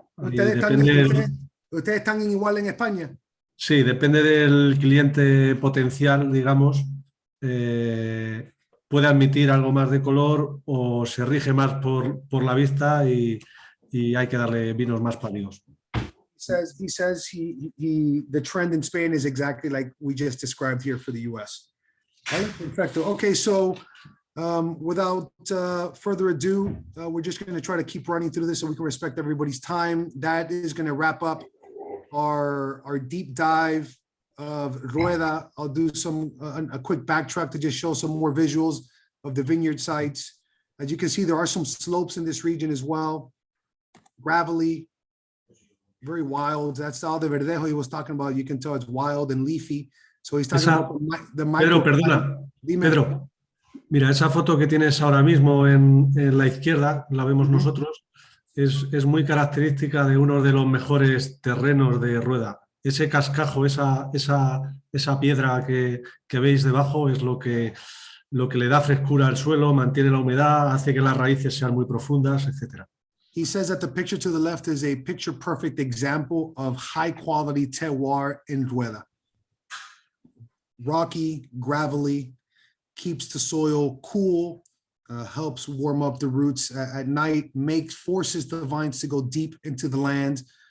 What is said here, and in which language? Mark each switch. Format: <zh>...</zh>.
<es>¿Ustedes están igual en España? Sí, depende del cliente potencial, digamos. Puede admitir algo más de color o se rige más por la vista y hay que darle vinos más pálidos.</es> <en>He says the trend in Spain is exactly like we just described here for the US.</en> <es>Perfecto.</es> <en>Okay, so without further ado, we're just going to try to keep running through this so we can respect everybody's time. That is going to wrap up our deep dive of Rueda. I'll do a quick backtrack to just show some more visuals of the vineyard sites. As you can see, there are some slopes in this region as well. gravelly, very wild. That's all the verdejo he was talking about. You can tell it's wild and leafy. So he's talking about the</en> <es>Pedro, micro. perdona, Dime. Pedro, mira, esa foto que tienes ahora mismo en la izquierda, la vemos nosotros, es muy característica de uno de los mejores terrenos de Rueda. Ese cascajo, esa piedra que veis debajo es lo que le da frescura al suelo, mantiene la humedad, hace que las raíces sean muy profundas, etc.</es> <en>He says that the picture to the left is a picture perfect example of high quality terroir in Rueda. Rocky, gravelly, keeps the soil cool, helps warm up the roots at night, forces the vines to go deep into the land.</en>